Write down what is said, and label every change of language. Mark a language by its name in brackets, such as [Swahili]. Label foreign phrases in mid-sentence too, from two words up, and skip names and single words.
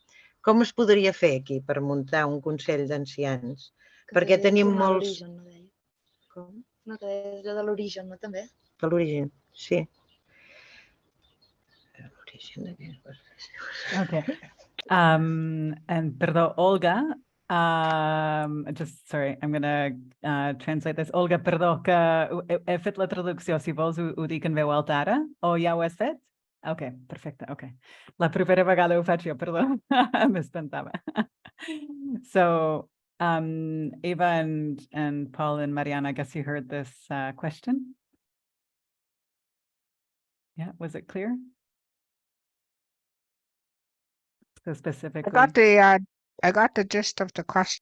[Catalan] Com es podria fer aquí per muntar un Consell d'ancians? Perquè tenim molts... Com? No, que és de l'origen, no, també? De l'origen, sí. L'origen de què es... [English] Okay. And perdó, Olga, just sorry, I'm gonna translate this. [Catalan] Olga, perdó, que he fet la traducció. Si vols ho dic en veu alta ara, o ja ho has fet? Ok, perfecte, ok. La propera vegada ho faig jo, perdó, m'espantava. [English] So, Eva and Paul and Mariana, I guess you heard this question. Yeah, was it clear? So I specifically, got the gist of the question.